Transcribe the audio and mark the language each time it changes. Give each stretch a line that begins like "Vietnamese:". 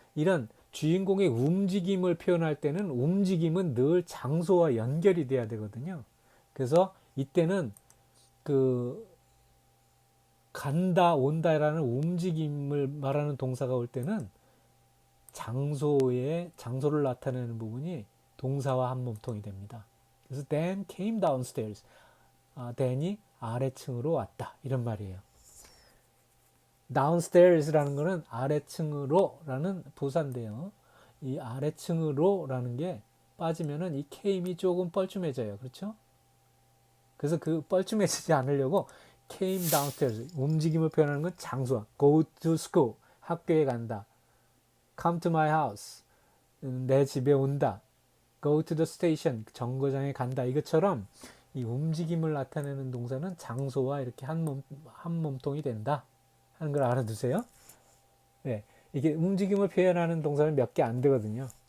Korean: 이런 주인공의 움직임을 표현할 때는 움직임은 늘 장소와 연결이 돼야 되거든요. 그래서 이때는 간다, 온다라는 움직임을 말하는 동사가 올 때는 장소를 나타내는 부분이 동사와 한 몸통이 됩니다. 그래서
English: Dan came downstairs.
Korean: Dan이 아래층으로 왔다. 이런 말이에요. downstairs라는 거는 아래층으로라는 부사인데요. 이 아래층으로라는 게 빠지면은 이 came이 조금 뻘쭘해져요. 그렇죠? 그래서 그 뻘쭘해지지 않으려고
English: came downstairs,
Korean: 움직임을 표현하는 건 장소와
English: go to school,
Korean: 학교에 간다.
English: come to my house,
Korean: 내 집에 온다.
English: go to the station,
Korean: 정거장에 간다. 이것처럼 이 움직임을 나타내는 동사는 장소와 이렇게 한 몸통이 된다 하는 걸 알아두세요. 네, 이게 움직임을 표현하는 동사는 몇 개 안 되거든요.